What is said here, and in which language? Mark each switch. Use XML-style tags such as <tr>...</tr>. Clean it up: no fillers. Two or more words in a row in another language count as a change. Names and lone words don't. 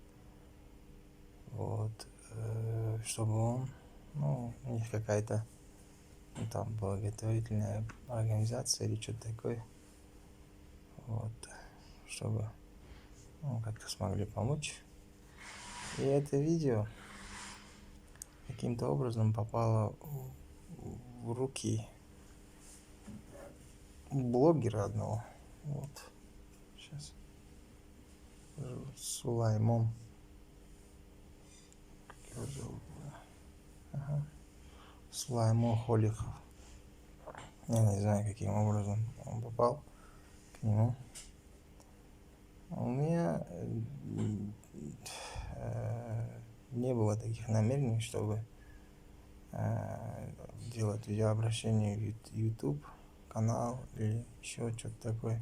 <ru>Вот, чтобы он, у них какая-то там благотворительная организация или что-то такое, вот, чтобы как-то смогли помочь. И это видео каким-то образом попало в руки блогера одного. Вот. Сейчас. Сулаймон. Ага. Сулаймон Холиков. Я не знаю, каким образом он попал к нему. У меня не было таких намерений, чтобы делать видеообращение в YouTube канал или еще что-то такое.</ru>